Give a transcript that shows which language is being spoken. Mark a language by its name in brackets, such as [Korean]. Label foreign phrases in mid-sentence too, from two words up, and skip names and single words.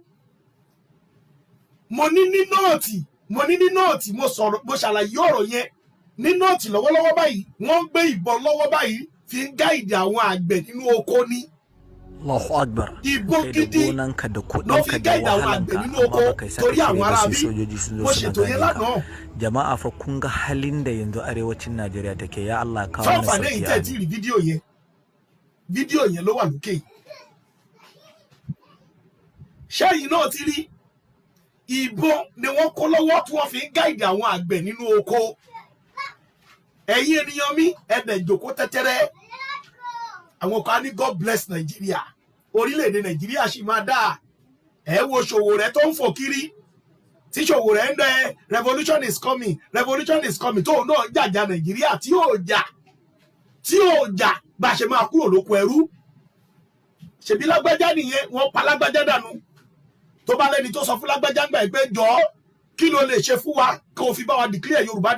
[Yoruba] Mo ní ní nọ́ọ̀tì mo ṣàlàyé ọ̀rọ̀ yẹn ní nọ́ọ̀tì lọ́wọ́lọ́wọ́ báyìí wọ́n ń gbé ìbọn lọ́wọ́ báyìí fi ń gáìdì àwọn àgbẹ̀ nínú oko ní. [Arabic] الله أكبر. [Yoruba] Ìbọn gidi ló fi gáìdì àwọn àgbẹ̀ nínú oko torí àwọn ará bí mo ṣètò yẹn lánàá. [Hausa] Jama'a fa kun ga halin da yanzu arewacin Najeriya take ya Allah kawo mana sauki. [Yoruba] Fáfà lẹ́yìn tẹ́ ti rí fídíò yẹn ló wà lókè. Ṣẹ́yìn náà ti rí ìbọn ni wọ́n kó lọ́wọ́ tí wọ́n fi ń gáìdì àwọn àgbẹ̀ nínú oko. ẹ̀yin ènìyàn mi ẹ̀dẹ̀ ìjòkó tẹ́tẹ́rẹ́ àwọn kan ní [English] God bless Nigeria [Yoruba] orílẹ̀-èdè Nàìjíríà sì máa dáa ẹ wo Sowore tó ń fò kiri tí Sowore ń dẹ [English] revolution is coming [Yoruba] tó náà jàjà Nàìjíríà tí yóò jà bá ṣe máa kúrò lóko ẹrú ṣebí lágbájá nìyẹn wọ́n pa lágbájá dànù tó bá lẹ́ni tó sọ fún lágbájá ńgbà pé jọ̀ọ́ kí ló lè ṣe fún wa kó fi bá wa declare Yorùbá